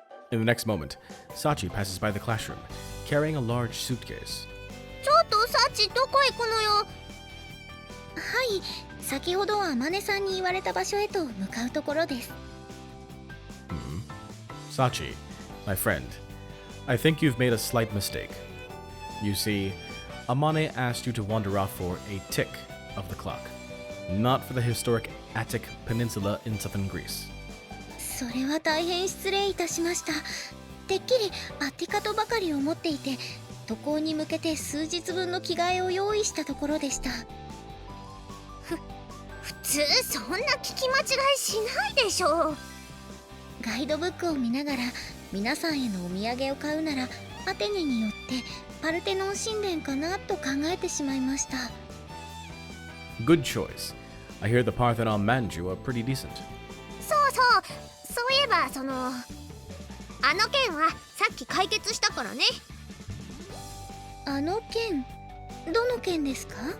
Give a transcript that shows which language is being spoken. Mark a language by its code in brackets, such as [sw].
[en] In the next moment, Sachi passes by the classroom, carrying a large suitcase. [ja] ちょっとサチどこ行くのよ。はい、先ほどあまねさんに言われた場所へと向かうところです。 [en] Sachi, my friend, I think you've made a slight mistake. You see, Amane asked you to wander off for a tick of the clock, not for the historic Attic Peninsula in southern Greece. [ja] それは大変失礼いたしました。てっきりアティカとばかり思っていて、渡航に向けて数日分の着替えを用意したところでした。普通そんな聞き間違いしないでしょう。ガイドブックを見ながら皆さんへのお土産を買うならアテネによってパルテノン神殿かなと考えてしまいました。 [en] Good choice. I hear the Parthenon Manju are pretty decent. [ja] そういえばあの件はさっき解決したからね。あの件？どの件ですか？